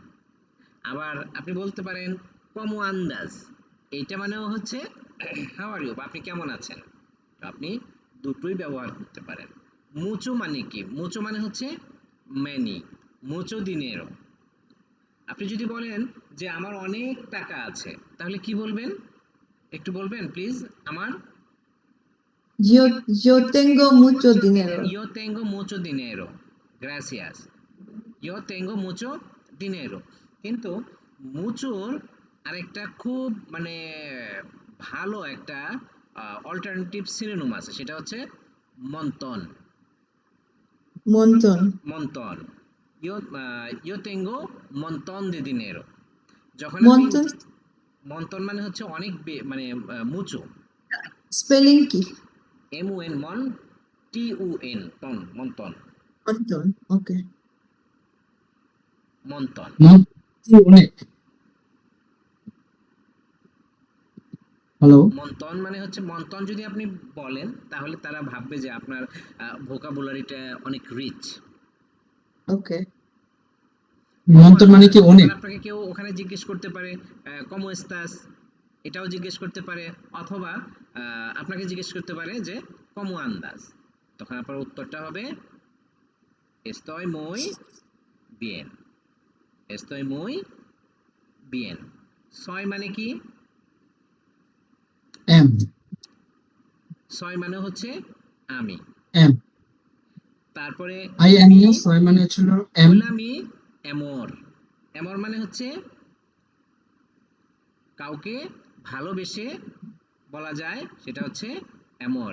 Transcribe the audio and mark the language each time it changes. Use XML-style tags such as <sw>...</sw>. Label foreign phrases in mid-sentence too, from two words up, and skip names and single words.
<bn>আবার আপনি বলতে পারেন</bn> <es>cómo andas,</es> <bn>এইটা মানেও হচ্ছে</bn> <en>how are you</en> <bn>বা আপনি কেমন আছেন। তো আপনি দুটোই ব্যবহার করতে পারেন। মুচো মানে কি, মুচো মানে হচ্ছে ম্যানি,</bn> <es>mucho dinero.</es> <bn>আপনি যদি বলেন যে আমার অনেক টাকা আছে, তাহলে কি বলবেন, একটু বলবেন প্লিজ আমার।</bn> <es>Yo tengo mucho dinero. Yo tengo mucho dinero. Gracias. Yo tengo mucho dinero.</es> <bn>কিন্তু মুচোর আরেকটা খুব মানে ভালো একটা অল্টারনেটিভ সিনোনিম আছে, সেটা হচ্ছে মন্তন।</bn> <es>Montón. মন্তন। Yo tengo montón de dinero।</es> <bn>যখন আপনি,</bn> <es>Montón</es> <bn>মন্তন মানে হচ্ছে অনেক মানে মুচো। spelling কি? MUN মন, TUN টন, মন্তন,</bn> <es>Montón. Okay. মন্তন।</es> <bn>অনেক। হ্যালো মন্তন মানে হচ্ছে, মন্তন যদি আপনি বলেন তাহলে তারা ভাববে যে আপনার ভোকাবুলারিটা অনেক রিচ। Okay. মন্তর মানে কি তখন অনেক? আপনাকে কেউ ওখানে জিজ্ঞেস করতে পারে</bn> <es>cómo estás,</es> <bn>এটাও জিজ্ঞেস করতে পারে, অথবা আপনাকে জিজ্ঞেস করতে পারে যে</bn> <es>cómo andas,</es> <bn>তখন আপনার উত্তরটা হবে</bn> <es>estoy muy bien, estoy muy bien।</es> <bn>ছয় মানে কি, এম ছয় মানে হচ্ছে আমি। এম তারপরে</bn> <en>I am</en> <es>মি,</es> <bn>এস ছয় মানে হচ্ছিল এম।</bn> <es>hola mi amor.</es> <bn>এমর মানে হচ্ছে কাউকে ভালোবেসে বলা যায়, সেটা হচ্ছে এমর।</bn>